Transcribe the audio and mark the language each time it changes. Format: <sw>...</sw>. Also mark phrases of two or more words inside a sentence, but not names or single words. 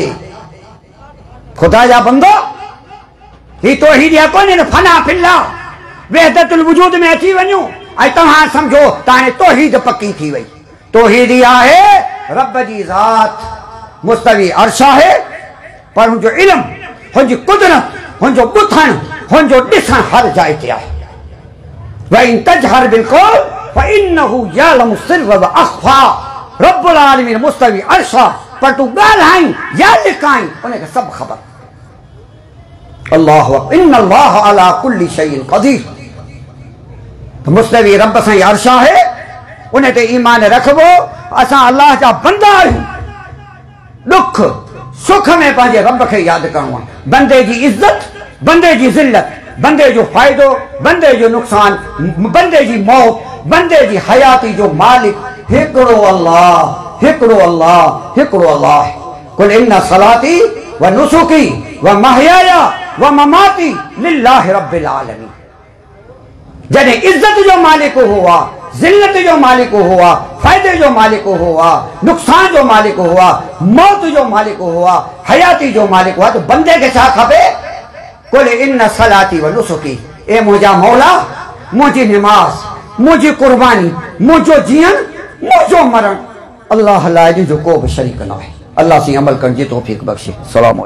<sd>खुदा जा बंदो, ही तौहीद या कोन्हे फना फिल्ला, वहदतुल वजूद में अची वञो ऐं तव्हां सम्झो त हाणे तौहीद पक्की थी वई। तौहीद इहा आहे, रब जी ज़ात मुस्तवी अर्श आहे, पर हुनजो इल्म, हुनजी कुदरत, हुनजो ॿुधणु, हुनजो ॾिसणु हर जाइ ते आहे।</sd> <ar>وإن تجهر بالقول فإنه يعلم السر وأخفى.</ar> <sd>रब्बुल आलमीन मुस्तवी अर्श, पर तू ॻाल्हाई या लिकाई उनखे सभु ख़बर।</sd> <ar>الله أكبر، إن الله على كل شيء قدير.</ar> <sd>मुस्तवी रब सां अर्श आहे, उन ते ईमान रखबो। असां अल्लाह जा बंदा आहियूं। दुख सुख में पंहिंजे रब खे यादि करणो आहे। बंदे जी इज़त, बंदे जी ज़िल्लत बंदे जो फ़ाइदो, बंदे जो नुक़सान, बंदे जी मौत, बंदे जी हयाती जो मालिक हिकिड़ो अल्लाह, हिकिड़ो अल्लाह, हिकिड़ो अल्लाह।</sd> <ar>قل إن صلاتي ونسكي ومحياي ومماتي لله رب العالمين.</ar> <sd>जॾहिं इज्जत जो मालिक हुआ, ज़िल्लत जो मालिक हुआ, फ़ाइदे जो मालिक हुआ, नुक़सान जो मालिक हुआ, मौत जो मालिक हुआ, हयाती जो मालिक हुआ, तो बंदे के छा खपे?</sd> <ar>قل إن صلاتي ونسكي,</ar> <sd>ए मुंहिंजा मौला, मुंहिंजी निमाज़, मुंहिंजी कुर्बानी, मुंहिंजो जीअण, मुंहिंजो मरण अल्लाह लाइ जो को बि शरीक न आहे। अल्लाह से अमल करण जी तौफ़ीक़ बख़्शे। सलाम।</sd>